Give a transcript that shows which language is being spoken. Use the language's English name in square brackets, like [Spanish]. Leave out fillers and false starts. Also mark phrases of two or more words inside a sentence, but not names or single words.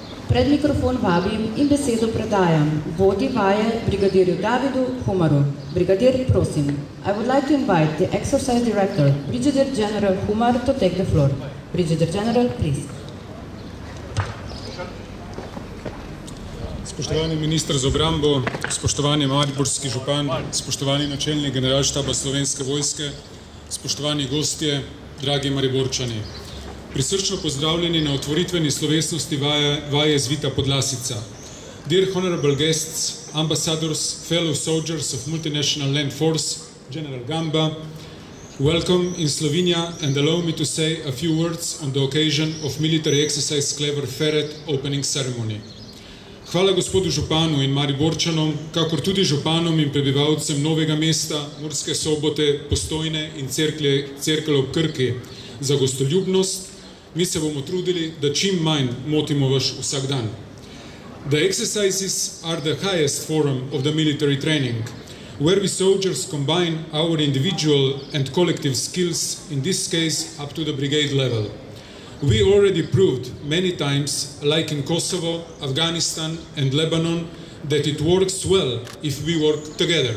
[Slovenian] Pred mikrofon vabim in besedo predajam vodji vaje brigadirju Davidu Humaru. Brigadir, prosim. [English] I would like to invite the exercise director, Brigadier General Humar, to take the floor. Brigadier General, please. [Slovenian] Spoštovani minister za obrambo, spoštovani mariborski župan, spoštovani načelnik generalštaba Slovenske vojske, spoštovani gostje, dragi Mariborčani. Prisrčno pozdravljeni na otvoritveni slovesnosti vaje Zvita podlasica. [English] Dear honorable guests, ambassadors, fellow soldiers of Multinational Land Force, General Gamba, welcome in Slovenia and allow me to say a few words on the occasion of military exercise Clever Ferret opening ceremony. [Slovenian] Hvala gospodu županu in Mariborčanom, kakor tudi županom in prebivalcem Novega mesta, Murske Sobote, Postojne in Cerkelj ob Krki za gostoljubnost. Mi se bomo trudili, da čim manj motimo vaš vsak dan. [English] The exercises are the highest form of the military training, where we soldiers combine our individual and collective skills, in this case up to the brigade level. We already proved many times, like in Kosovo, Afghanistan and Lebanon, that it works well if we work together.